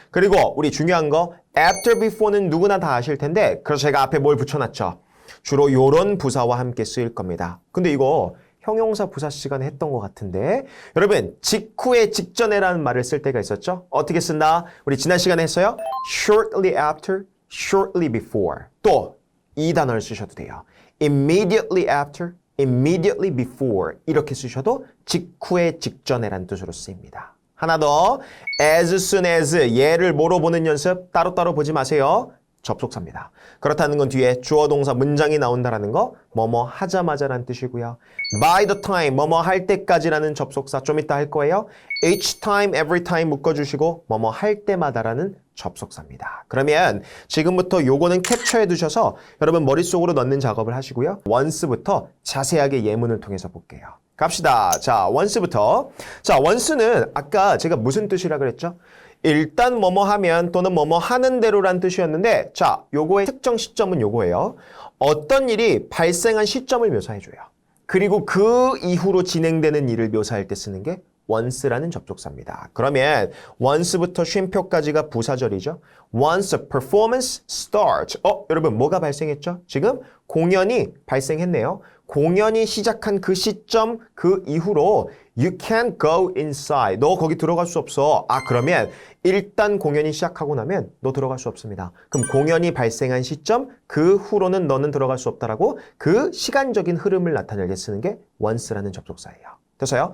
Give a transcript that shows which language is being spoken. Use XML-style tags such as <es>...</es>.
<ko>그리고 우리 중요한 거 after, before는 누구나 다 아실 텐데 그래서 제가 앞에 뭘 붙여놨죠. 주로 요런 부사와 함께 쓰일 겁니다. 근데 이거 형용사 부사 시간에 했던 것 같은데 여러분 직후에 직전에라는 말을 쓸 때가 있었죠. 어떻게 쓴다? 우리 지난 시간에 했어요.</ko> <en>shortly after, shortly before.</en> <ko>또 이 단어를 쓰셔도 돼요.</ko> <en>immediately after, immediately before</en> <ko>이렇게 쓰셔도 직후에 직전에란 뜻으로 쓰입니다. 하나 더 as soon as 얘를 뭐로 보는 연습 따로따로 보지 마세요. 접속사입니다. 그렇다는 건 뒤에 주어 동사 문장이 나온다라는 거 뭐뭐 하자마자란 뜻이고요. by the time 뭐뭐 할 때까지라는 접속사 좀 이따 할 거예요. each time, every time 묶어주시고 뭐뭐 할 때마다라는 접속사입니다. 그러면 지금부터 요거는 캡처해 두셔서 여러분 머릿속으로 넣는 작업을 하시고요. once부터 자세하게 예문을 통해서 볼게요. 갑시다. 자, once부터. 자, once는 아까 제가 무슨 뜻이라 그랬죠? 일단 뭐뭐 하면 또는 뭐뭐 하는 대로란 뜻이었는데 자, 요거의 특정 시점은 요거예요. 어떤 일이 발생한 시점을 묘사해줘요. 그리고 그 이후로 진행되는 일을 묘사할 때 쓰는 게 once라는 접속사입니다. 그러면 once부터 쉼표까지가 부사절이죠.</ko> <en>Once a performance starts.</en> <ko>여러분 뭐가 발생했죠? 지금 공연이 발생했네요. 공연이 시작한 그 시점, 그 이후로</ko> <en>You can't go inside.</en> <ko>너 거기 들어갈 수 없어. 그러면 일단 공연이 시작하고 나면 너 들어갈 수 없습니다. 그럼 공연이 발생한 시점, 그 후로는 너는 들어갈 수 없다라고 그 시간적인 흐름을 나타내게 쓰는 게 once라는 접속사예요. 됐어요?</ko>